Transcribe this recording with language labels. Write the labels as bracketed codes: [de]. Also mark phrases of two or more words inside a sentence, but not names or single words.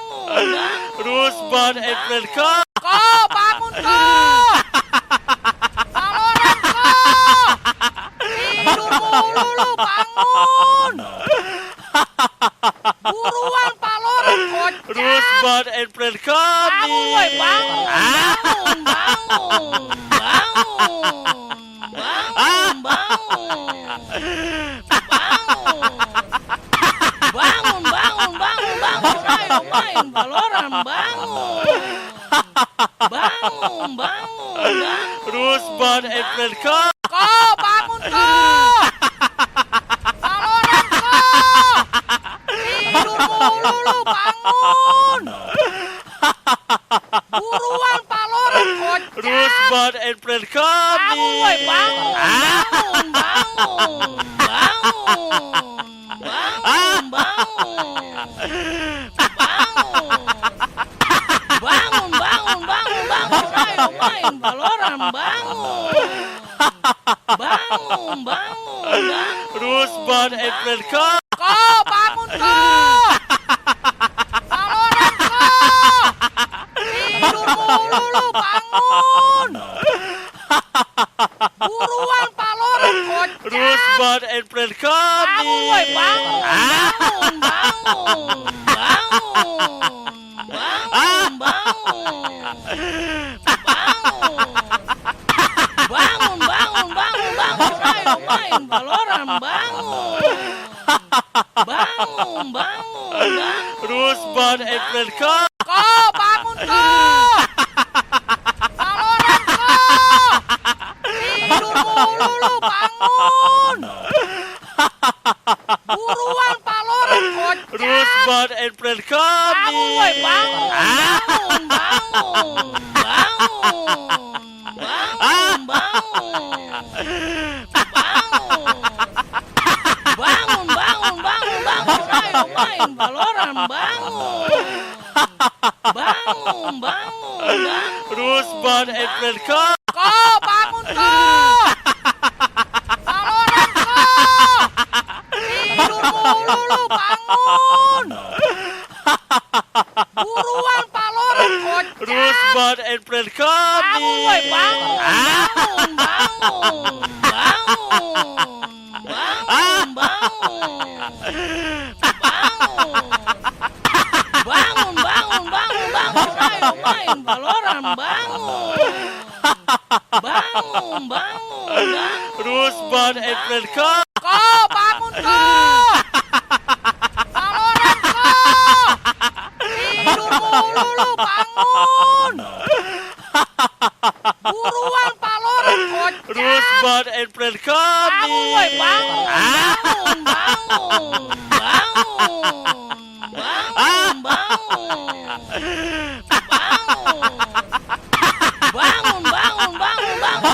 [en] Rosebud and Friend come. [id] Ko, bangun ko! Valoran ko! Tidur mulu lu, bangun! Buruan Valoran, kocak! [en] Rosebud and Friend come. [id] Bangun, woi, bangun! Bangun, bangun! Bangun! Bangun, bangun! Bangun, bangun, bangun, bangun! Ayo main Valoran, bangun! Bangun, bangun, bangun! [en] Rosebud and Friend come. [id] Ko, bangun ko! Valoran ko! Tidur mulu lu, bangun! Buruan Valoran, kocak! [en] Rosebud and Friend come. [id] Bangun, woi, bangun! Bangun, bangun! Bangun! Bangun, bangun! Bangun, bangun, bangun, bangun! Ayo main Valoran, bangun! Bangun, bangun! [en] Rosebud and Friend come. [id] Ko, bangun ko! Valoran ko! Tidur mulu lu, bangun! Buruan Valoran, kocak! [en] Rosebud and Friend come. [id] Bangun, woi, bangun! Bangun, bangun! Bangun! Bangun, bangun! Bangun, bangun, bangun, bangun! Ayo main Valoran, bangun! Bangun, bangun! [en] Rosebud and Friend come. [id] Ko, bangun ko! Valoran ko! Tidur mulu lu, bangun! Buruan Valoran, kocak! [en] Rosebud and Friend come. [id] Bangun, woi, bangun! Bangun, bangun! Bangun! Bangun, bangun, bangun, bangun! Ayo main Valoran, bangun! Bangun, bangun! [en] Rosebud and Friend come. [id] Ko, bangun ko! Valoran ko! Tidur mulu lu, bangun! Buruan Valoran, kocak! [en] Rosebud and Friend come. [id] Bangun, woi, bangun! Bangun, bangun! Bangun! Bangun, bangun, bangun, bangun! Ayo main Valoran, bangun! Bangun, bangun! [en] Rosebud and Friend come. [id] Ko, bangun ko! Valoran ko! Tidur mulu lu, bangun! Buruan Valoran, kocak! [en] Rosebud and Friend come. [id] Bangun, woi, bangun! Bangun, bangun! Bangun, bangun, bangun, bangun!